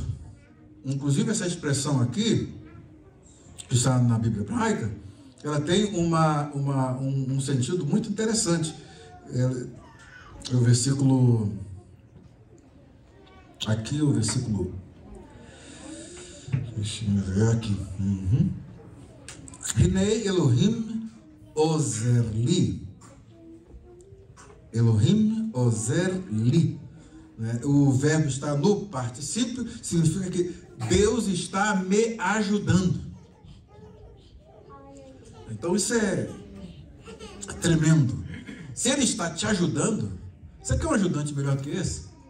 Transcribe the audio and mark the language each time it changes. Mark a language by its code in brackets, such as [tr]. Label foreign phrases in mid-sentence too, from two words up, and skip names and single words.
[pt] Inclusive essa expressão aqui, que está na Bíblia hebraica, ela tem um sentido muito interessante. É o versículo, aqui o versículo, deixa eu ver aqui. [he] הנה אלהים עזר לי. אלהים עזר לי. [pt] O verbo está no particípio, significa que Deus está me ajudando. Então isso é tremendo. Se Ele está te ajudando, você quer um ajudante melhor do que esse?